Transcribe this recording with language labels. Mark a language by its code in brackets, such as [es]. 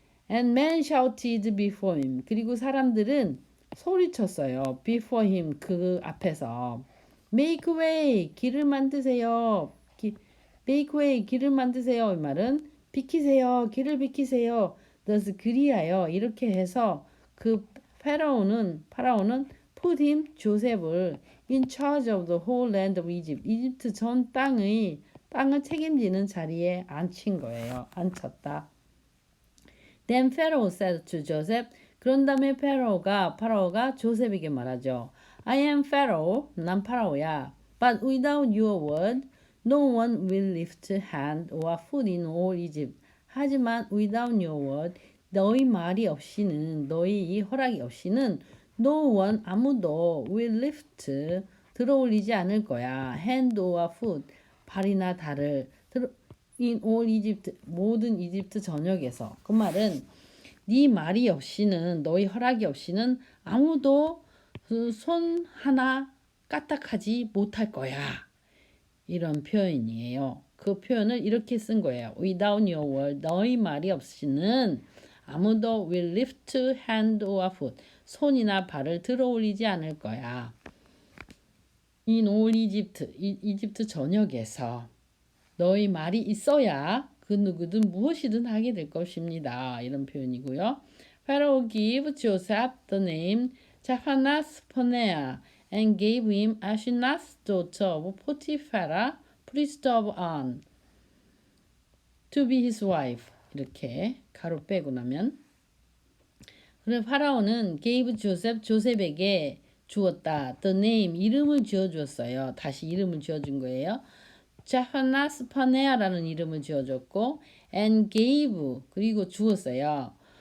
[en] And men shouted before him. [ko] 그리고 사람들은 소리쳤어요. [en] Before him [ko] 그 앞에서. [en] Make way [ko] 길을 만드세요. Make way 길을 만드세요. 이 말은 비키세요. 길을 비키세요. thus 그리하여 이렇게 해서 그 파라오는 [en] put him [ko] 조셉을 [en] in charge of the whole land of Egypt. [ko] 이집트 전 땅을 책임지는 자리에 앉힌 거예요. 앉혔다. [en] Then Pharaoh said to Joseph. [ko] 그런 다음에 파라오가 조셉에게 말하죠. [en] I am Pharaoh. [ko] 난 파라오야. [en] But without your word, no one will lift hand or foot in all Egypt. [ko] 하지만 [en] without your word, [ko] 너희 말이 없이는 너희 허락이 없이는 [en] no one [ko] 아무도 [en] will lift [ko] 들어올리지 않을 거야. [en] hand or foot [ko] 발이나 달을 [en] in all Egypt [ko] 모든 이집트 전역에서. 그 말은 네 말이 없이는 너희 허락이 없이는 아무도 손 하나 까딱하지 못할 거야. 이런 표현이에요. 그 표현을 이렇게 쓴 거예요. [en] Without your word, [ko] 너희 말이 없이는 아무도 [en] will lift hand or foot, [ko] 손이나 발을 들어올리지 않을 거야. [en] In all Egypt, [ko] 이집트 전역에서 너희 말이 있어야 그 누구든 무엇이든 하게 될 것입니다. 이런 표현이고요. [en] Pharaoh gave Joseph the name Zaphenath-paneah and gave him Asenath's daughter of Potiphar, priest of On, to be his wife. [ko] 이렇게 가로 빼고 나면 그래서 파라오는 gave 조셉에게 주었다. [en] The name [ko] 이름을 지어주었어요. 다시 이름을 지어준 거예요. 자파나스파네아라는 이름을 지어줬고 [en] and gave [ko] 그리고 주었어요.